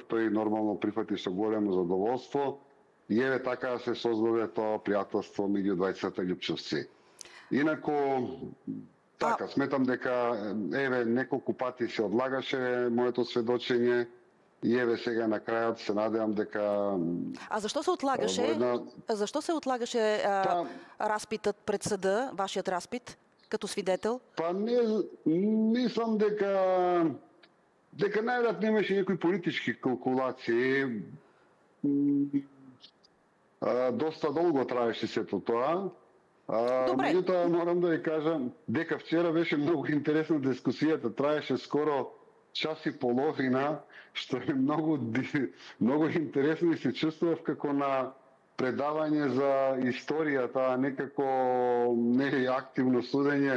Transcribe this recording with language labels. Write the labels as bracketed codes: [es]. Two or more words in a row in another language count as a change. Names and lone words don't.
[mk] Тој нормално прифати со големо задоволство и така се создаде тоа пријателство меѓу двајцата љупчовци. Инаку така, сметам дека неколку пати се одлагаше моето сведочење и сега на крајот се надевам дека... [bg] А защо се отлагаше? Защо се отлагаше разпитът пред съда, вашият разпит, като свидетел? [mk] Мислам дека најверојатно имаше некои политички калкулации. Доста долго траеше сето тоа. Меѓутоа морам да ви кажам дека вчера беше многу интересна дискусијата, траеше скоро час и половина, што е многу интересно и се чувствував како на предавање за историјата, некако не активно судење.